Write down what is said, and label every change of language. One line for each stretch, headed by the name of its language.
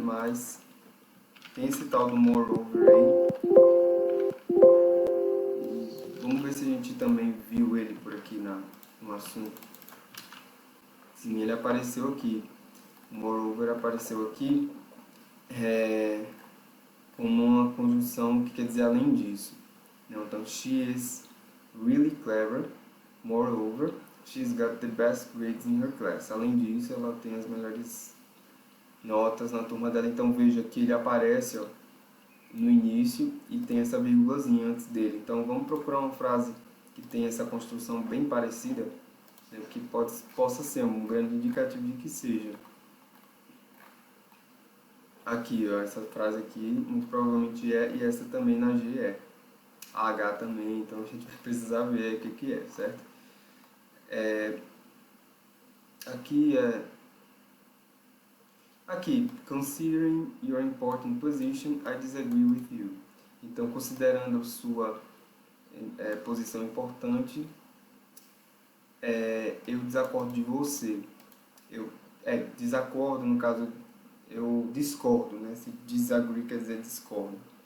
Portuguese: Mas tem esse tal do moreover aí. Vamos ver se a gente também viu ele por aqui no assunto. Sim, ele apareceu aqui. O moreover apareceu aqui como uma conjunção que quer dizer além disso. Então,
English: she is really clever. Moreover, she's got the best grades in her class.
Portuguese: Além disso, ela tem as melhores notas na turma dela. Então, veja que ele aparece no início e tem essa vírgulazinha antes dele. Então, vamos procurar uma frase que tenha essa construção bem parecida, né, que possa ser um grande indicativo de que seja. Aqui, essa frase aqui, muito provavelmente e essa também na G é. A H também, então a gente vai precisar ver o que é, certo? Aqui,
English: considering your important position, I disagree with you.
Portuguese: Então, considerando sua posição importante, eu desacordo de você. Desacordo, no caso, eu discordo, né? Se disagree quer dizer discordo.